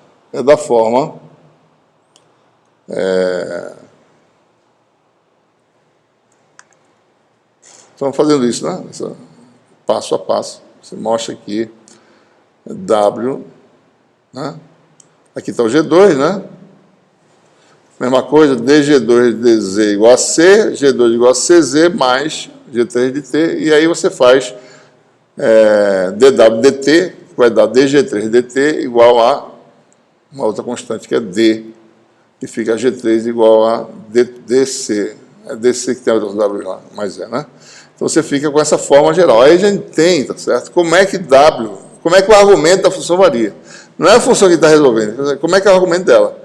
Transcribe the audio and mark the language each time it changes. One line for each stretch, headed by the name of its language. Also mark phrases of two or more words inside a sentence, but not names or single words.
Portuguese: É da forma Estamos fazendo isso, né? Passo a passo. Você mostra aqui W, né? Aqui está o G2, né? Mesma coisa, dG2 dZ igual a C, G2 igual a CZ mais G3 de T, e aí você faz dW dt, que vai dar dG3 dt igual a uma outra constante que é D, e fica G3 igual a dC. É dC que tem a W lá, mas né? Então você fica com essa forma geral. Aí a gente tem, tá certo? Como é que o argumento da função varia? Não é a função que está resolvendo, como é que é o argumento dela?